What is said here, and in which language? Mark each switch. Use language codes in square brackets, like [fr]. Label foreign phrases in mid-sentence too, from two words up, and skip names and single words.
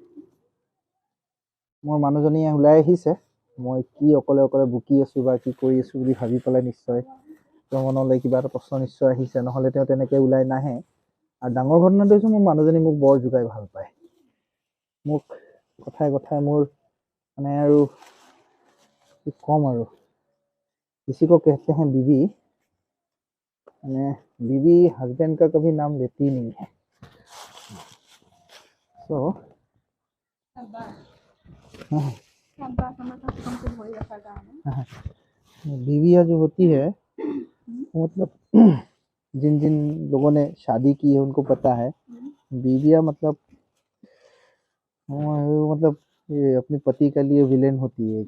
[as] মোৰ মানুহজনীয়ে ওলাই আহিছে, মই কি অকলে বকি আছোঁ বা কি কৰি আছোঁ বুলি ভাবি পেলাই নিশ্চয় তেওঁৰ মনলৈ কিবা এটা প্ৰশ্ন নিশ্চয় আহিছে, নহ'লে তেওঁ তেনেকৈ ওলাই নাহে। আৰু ডাঙৰ ঘটনাটো হৈছে মোৰ মানুহজনী মোক বৰ জোকাই ভাল পায়। মোক কথাই মোৰ মানে আৰু কি ক'ম আৰু, [hi] किसी को कहते हैं बीवी, মানে बीवी हस्बैंड का कभी नाम लेती नहीं है। तो बीवियाँ जो होती है, मतलब जिन जिन लोगों ने शादी की है उनको पता है, बीवियाँ मतलब ये अपने पति के लिए विलेन होती है।